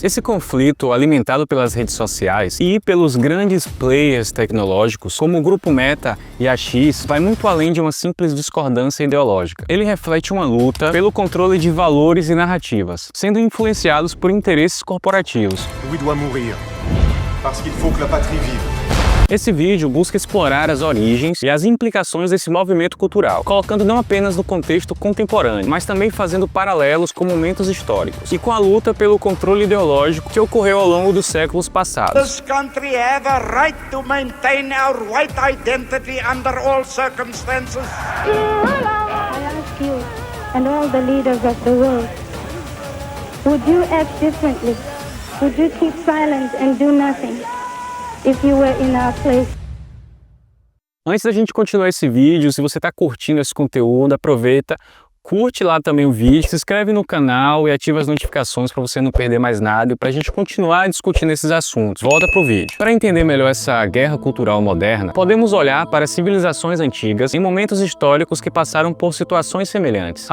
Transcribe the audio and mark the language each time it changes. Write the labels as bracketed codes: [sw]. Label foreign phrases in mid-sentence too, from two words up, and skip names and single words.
[pt] Esse conflito, alimentado pelas redes sociais e pelos grandes players tecnológicos, como o Grupo Meta e a X, vai muito além de uma simples discordância ideológica. Ele reflete uma luta pelo controle de valores e narrativas, sendo influenciados por interesses corporativos. [fr] Louis doit mourir, parce qu'il faut que la patrie vive. [pt] Esse vídeo busca explorar as origens e as implicações desse movimento cultural, colocando não apenas no contexto contemporâneo, mas também fazendo paralelos com momentos históricos e com a luta pelo controle ideológico que ocorreu ao longo dos séculos passados. [en] This country have a right to maintain our white identity under all circumstances. I ask you and all the leaders of the world, would you act differently? Would you keep silent and do nothing if you were in our place? [pt] Antes da gente continuar esse vídeo, se você está curtindo esse conteúdo, aproveita, curte lá também o vídeo, se inscreve no canal e ativa as notificações para você não perder mais nada e para a gente continuar discutindo esses assuntos. Volta pro vídeo. Para entender melhor essa guerra cultural moderna, podemos olhar para civilizações antigas em momentos históricos que passaram por situações semelhantes.